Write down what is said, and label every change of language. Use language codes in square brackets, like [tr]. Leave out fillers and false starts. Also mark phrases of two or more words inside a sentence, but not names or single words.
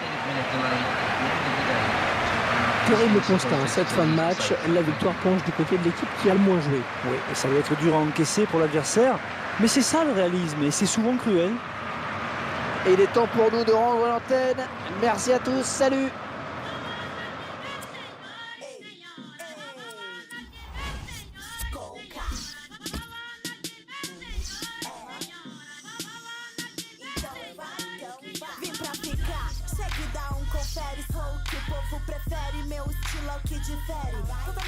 [fr] Terrible constat, cette fin de match. La victoire penche du côté de l'équipe qui a le moins joué. Oui, et ça va être dur à encaisser pour l'adversaire. Mais c'est ça le réalisme, et c'est souvent cruel. Et il est temps pour nous de rendre l'antenne. Merci à tous, salut. [pt] Vim pra ficar, segue, dá confere. Sou o que o povo prefere, meu estilo é o que difere.